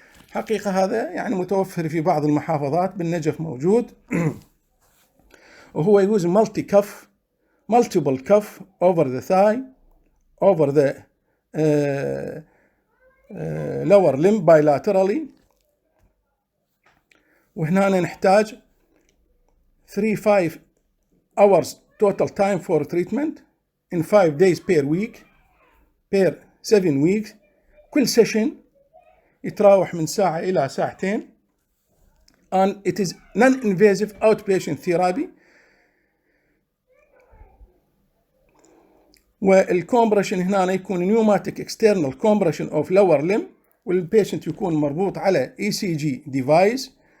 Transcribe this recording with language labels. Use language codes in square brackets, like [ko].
[ar] حقيقة هذا يعني متوفر في بعض المحافظات، بالنجف موجود. وهو يوز [en] multiple cuff over the thigh, over the lower limb bilaterally. [ar] وهنا نحتاج [en] 3-5 hours total time for treatment in 5 days per week per 7 weeks. [ar] كل سيشن يتراوح من ساعة إلى ساعتين. [en] And it is non-invasive outpatient therapy. [ar] والكومبريشن هنا يكون [en] pneumatic external compression of lower limb، [ar] والبيشنت يكون مربوط على ECG device.